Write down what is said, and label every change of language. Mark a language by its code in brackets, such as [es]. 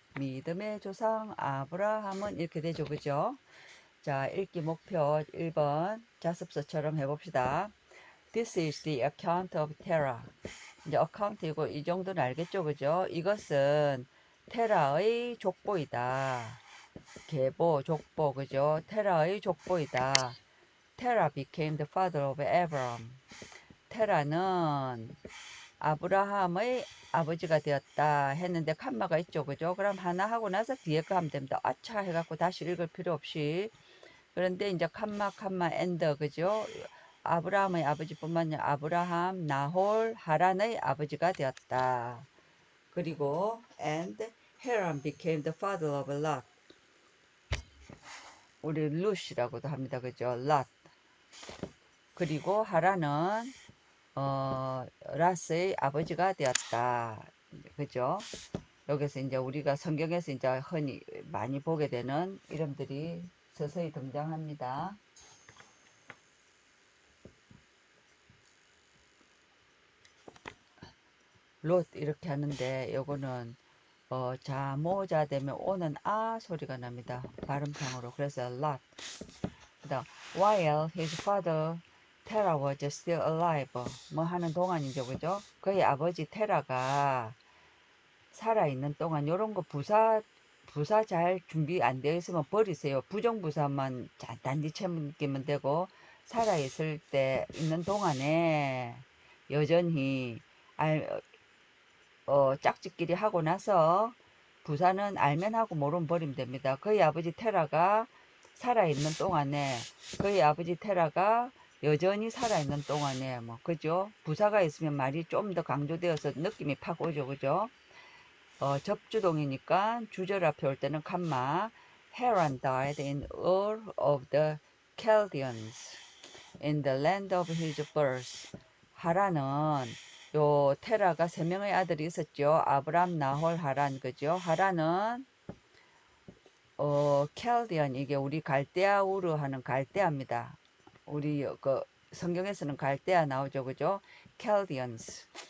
[ko] 믿음의 조상 아브라함은 이렇게 되죠. 그죠? 자, 읽기 목표 1번 자습서처럼 해봅시다. [en] This is the account of Terah. [ko] 이제 어카운트이고 이 정도는 알겠죠. 그죠? 이것은 테라의 족보이다. 계보, 족보, 그죠? 테라의 족보이다. [en] Terah became the father of Abraham. [ko] 테라는 아브라함의 아버지가 되었다 했는데 칸마가 있죠. 그죠? 그럼 하나 하고 나서 뒤에 거 하면 됩니다. 아차 해갖고 다시 읽을 필요 없이. 그런데 이제 칸마 엔더 그죠? 아브라함의 아버지뿐만 아니라 아브라함, 나홀, 하란의 아버지가 되었다. 그리고 [en] and Haran became the father of Lot. [ko] 우리 룻이라고도 합니다. 그죠? Lot. 그리고 하란은 라스의 아버지가 되었다. 그죠? 여기서 이제 우리가 성경에서 이제 흔히 많이 보게 되는 이름들이 서서히 등장합니다. 롯 이렇게 하는데 요거는 자모자 되면 오는 아 소리가 납니다. 발음상으로. 그래서 lot. 그다음 [en] while his father Terah was still alive. [ko] 뭐 하는 동안이죠. 그죠? 그의 아버지 테라가 살아있는 동안 요런 거 부사 잘 준비 안 되어 있으면 버리세요. 부정부사만 단지 챙기면 되고 살아있을 때 있는 동안에 여전히 짝짓기리 하고 나서 부사는 알면 하고 모르면 버리면 됩니다. 그의 아버지 테라가 살아있는 동안에 그의 아버지 테라가 여전히 살아있는 동안에 뭐 그죠? 부사가 있으면 말이 좀 더 강조되어서 느낌이 팍 오죠. 그죠? 접주동이니까 주절 앞에 올 때는 칸마. [en] Haran died in Ur of the Chaldeans in the land of his birth. [ko] 하란은 요 테라가 세 명의 아들이 있었죠. 아브람, 나홀, 하란 그죠? 하란은 켈디언 이게 우리 갈대아 우르 하는 갈대아입니다. 우리 그 성경에서는 갈대아 나오죠. 그죠? 켈디언스.